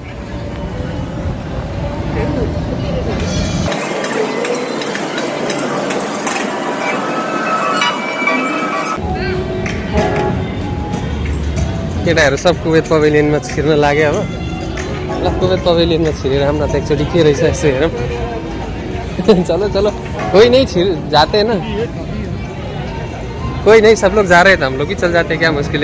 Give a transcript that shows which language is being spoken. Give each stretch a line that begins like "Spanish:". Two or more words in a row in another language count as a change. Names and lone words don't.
Nepali: केटाहरू सब कुवेत पवेलियनमा छिर्न लाग्यो अब। ल कुवेत पवेलियनमा छिरेर हाम्रो त एकचोटि के रहेछ यसो हेरौँ।
Hindi: चलो चलो, कोई नहीं जाते हैं ना, कोई नहीं, सब लोग जा रहे थे, हम लोग ही चल जाते, क्या मुश्किल है।